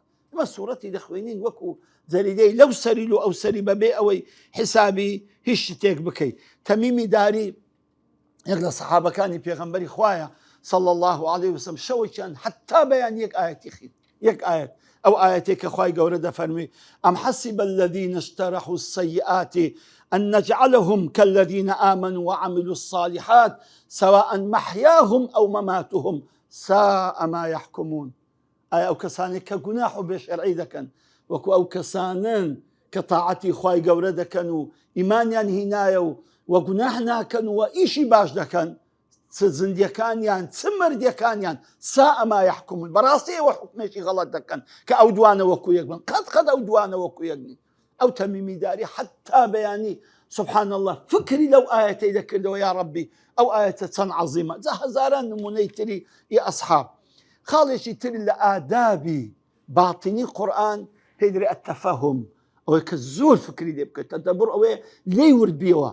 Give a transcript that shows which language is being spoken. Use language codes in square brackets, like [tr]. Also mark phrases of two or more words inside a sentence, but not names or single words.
[ckb] ئەمە سوورەتی دەخوێنین وەکو جەریدەی لەو سەریل و ئەو سەری بەبێ ئەوەی حیسابی هیچ شتێک بکەیت. تەمیمی داری یەک لە سەحابەکانی پێغەمبەری خوایە [ar] صلی الله عليه وسلم [ckb] شەوێکیان حتا بەیان یەک ئاەتی خوێند، یەک ئاەت، ئەو ئاەتێک کە خوای گەورە دەفەرمی [ar] ئەم حەسیب الذین اجترحوا السیئات أن نجعلهم كالذين آمنوا وعملوا الصالحات سواء محياهم أو مماتهم ساء ما يحكمون. [ckb] ئایا ئەو کەسانێک کە گوناح و بێشەرعی دەکەن وەکو ئەو کەسانن کە تاعەتی خوای گەورە دەکەن و ئیمانیان هینایە و گوناح ناکەن و ئیشی باش دەکەن، چ زندیەکانیان چ مردیەکانیان [ar] ساء ما يحكمون، [ckb] بەڕاستی ئێوە حکمێکی غەڵەت دەکەن کە ئەو دوانە وەکو یەک بن، قەت ئەو دوانە وەکو یەک نین. ئەو تەمیمی داری حتا بەیانی [ar] سبحان الله [ckb] فکری لەو ئاەتەی دەکردەوە یا ڕەبی ئەو ئاەتە چەند عەزیمە. جا هەزاران نمونەی تری ئی ئەسحاب. خاڵێکی تر لە ئادابی باتینی قورئان پێی دەڵێ ئەتەفەهم، ئەوەی کە زۆر فکری لێ بکەیت، تەدەبوڕ ئەوەیە لێی وردبیەوە.